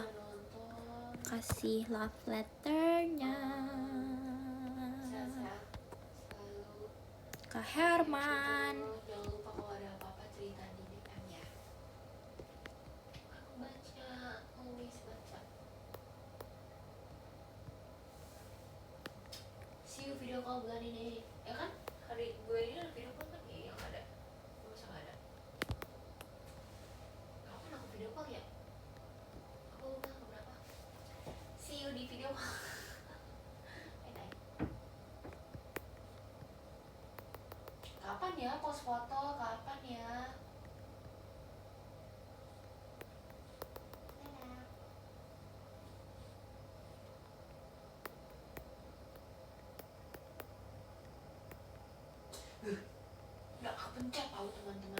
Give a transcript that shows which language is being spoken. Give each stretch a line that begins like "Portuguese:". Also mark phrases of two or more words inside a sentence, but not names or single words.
Indonesian: nonton. kasih love letternya. Sehat-sehat selalu. Kak Herman. Jangan lupa kalau ada apa-apa cerita di DM ya. Aku baca, always baca.
English: See you
Indonesian: video call bulan ini. Ya kan? Hari bulan ini ada video call kan? Iya, yang ada. Masa nggak ada? Kapan aku video call ya? Aku lupa tanggal berapa.
English: See you
Indonesian: di video call. Bye-bye. Kapan ya post foto? Kapan ya? Dadah. Nggak kepencet tahu teman-teman.